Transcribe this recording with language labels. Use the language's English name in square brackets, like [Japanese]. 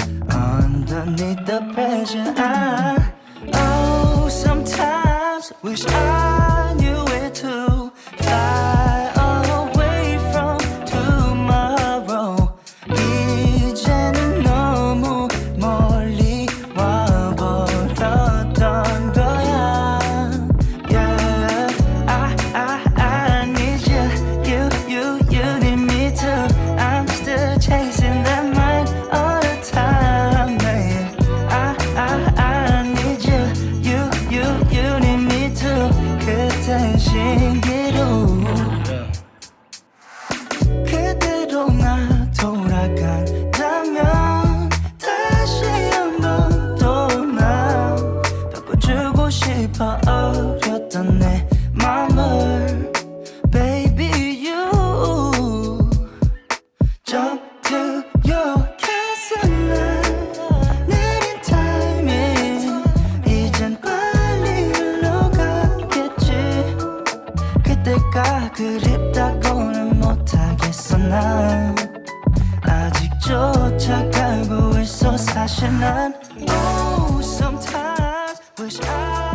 [English] Underneath the pressure oh, sometimes wish I knew it too. Fly away from tomorrow. [Korean] 이제는 너무 멀리 와버렸던 거야. [English] Yeah, I need you, you need me too. I'm still chasing that mind all the time, man. I need you, you need me too. [Korean] 그땐 신기루. 그대로 나 돌아간다면 다시 한번 또 나 바꿔주고 싶어. 어렸던 내 맘을 [English] Baby you Jump to your castle now. [Korean] 내린 타이밍 이젠 빨리 흘러가겠지. 그때가 그립다고는 못하겠어. 난 아직 쫓아가고 있어 사실 난. [English] Oh sometimes wish I